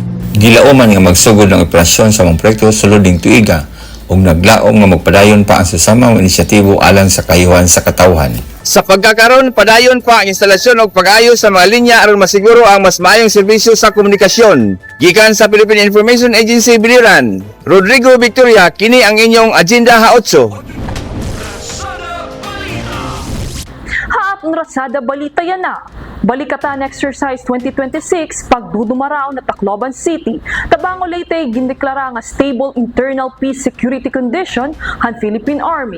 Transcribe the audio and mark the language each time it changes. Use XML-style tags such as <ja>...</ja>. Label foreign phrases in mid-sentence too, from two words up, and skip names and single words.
<ceb>Gilauman nga magsugod ng operasyon sa mga proyekto sulod ning tuiga ug naglaom nga magpadayon pa ang susamang inisyatibo alang sa kayuhan sa katawhan. Sa pagkakaroon, padayon pa ang instalasyon o pag-ayos sa mga linya aron masiguro ang mas maayong serbisyo sa komunikasyon. Gikan sa Philippine Information Agency Biliran, Rodrigo Victoria, kini ang inyong Agenda Ha-8.</ceb> <war>Haatong Rasada Balita yan na. Balikatan Exercise 2026 pagdudumaraw na Tacloban City. Tabango Leyte gindeklara nga stable internal peace security condition han Philippine Army.</war>